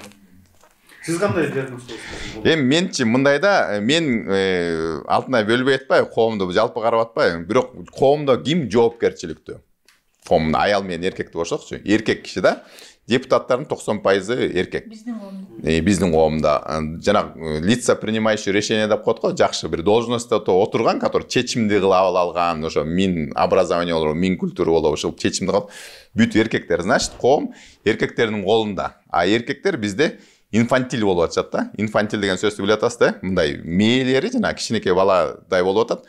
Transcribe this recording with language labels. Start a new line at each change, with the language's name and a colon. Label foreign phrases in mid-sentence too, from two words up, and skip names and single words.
Kyrgyz: Сиз кандай диагноз коесуз? Эми менчи мындай да, мен алтынай бөлбөй атпайбы, коомду жалпы карап атпайбы, бирок коомдо ким жоопкерчиликтүү? коомдо аял менен эркекти кошсокчу, эркек киши да депутаттардын 90% эркек. Биздин коомдо жана
Russian: лица принимающий решение
Kyrgyz: деп коет го, жакшы бир должностьто отурган, который чечимди кыла алган, ошо мин образование болобу, мин культура болобу, ошол чечимди кылып бүт эркектер. Значит, коом эркектердин колунда. А эркектер бизде инфантил болуп атышат да. Инфантил деген сөздү билип атасыз да? Мындай мээлери жана кичинекей баладай болуп атат.